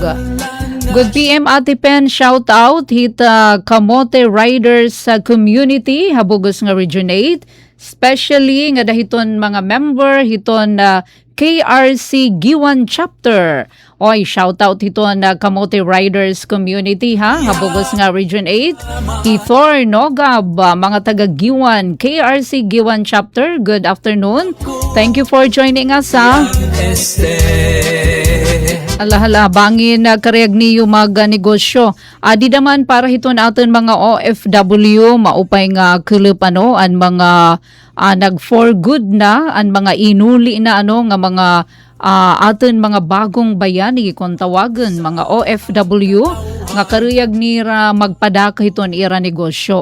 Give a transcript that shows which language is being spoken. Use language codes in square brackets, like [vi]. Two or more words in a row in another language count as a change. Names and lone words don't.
[en] Good PM [war] Ate Pen, [en] shout out [war] hit Kamote Riders community habugos nga Region 8 especially nga dahiton mga member hiton KRC Giwan chapter. Oy, [en] shout out [war] hiton Kamote Riders community ha habugos nga Region 8 Ithor Nogab mga taga Giwan KRC Giwan chapter. [en] Good afternoon. Thank you for joining us ha. [war] Alahala, bangin kareyag niyo mag-negosyo. Di naman para hiton aton mga OFW, maupay nga kulip ano, an mga nag-for good na, an mga inuli na ano, nga mga aton mga [tl] bagong bayani, [war] kung tawagan, mga OFW, nga kareyag nira magpadaka hiton ira negosyo.